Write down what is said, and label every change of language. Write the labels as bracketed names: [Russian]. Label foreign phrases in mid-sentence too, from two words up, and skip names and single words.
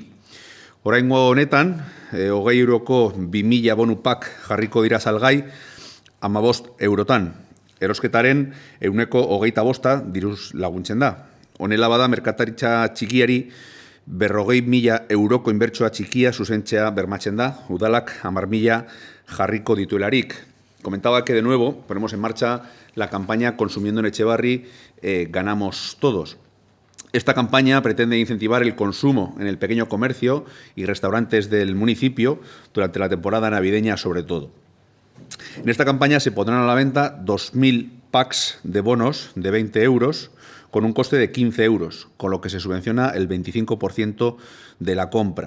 [Basque] Oraingo honetan, 20 euroko 2000 bonu pak jarriko dira salgai, 15 eurotan. Erosketaren 25% diruz laguntzen da. Honela bada, merkataritza txikiari 40.000 euroko inbertsoa txikia zuzentzea bermatzen da, udalak 10.000 jarriko dituelarik. [Spanish] Comentaba que de nuevo ponemos en marcha la campaña Consumiendo en Etxebarri, ganamos todos. Esta campaña pretende incentivar el consumo en el pequeño comercio y restaurantes del municipio durante la temporada navideña sobre todo. En esta campaña se pondrán a la venta 2.000 packs de bonos de 20 euros con un coste de 15 euros, con lo que se subvenciona el 25% de la compra.